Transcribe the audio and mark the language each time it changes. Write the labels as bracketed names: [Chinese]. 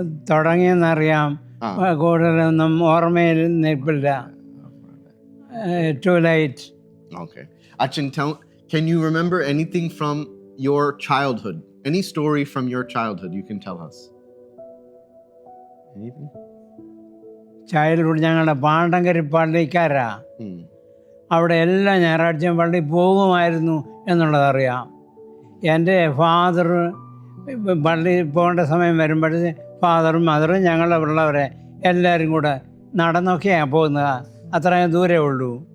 [Malayalam] തുടങ്ങിയെന്നറിയാം, കൂടുതലൊന്നും ഓർമ്മയിൽ നിൽപ്പില്ല. [English] Too late. Okay. Achin, can you remember anything from your childhood? Any story from your childhood you can tell us? Anything? [Malayalam] Childhood ഞങ്ങളുടെ പാണ്ടങ്കരി പള്ളിക്കാരാ. അവിടെ എല്ലാ ഞായറാഴ്ചയും പള്ളി പോകുമായിരുന്നു എന്നുള്ളതറിയാം. എൻ്റെ ഫാദർ പള്ളി പോകേണ്ട സമയം വരുമ്പോഴേ ഫാദറും മദറും ഞങ്ങളുടെ ഉള്ളവരെ എല്ലാവരും കൂടെ നടന്നൊക്കെയാണ് പോകുന്നത്. അത്രയും ദൂരമേ ഉള്ളൂ.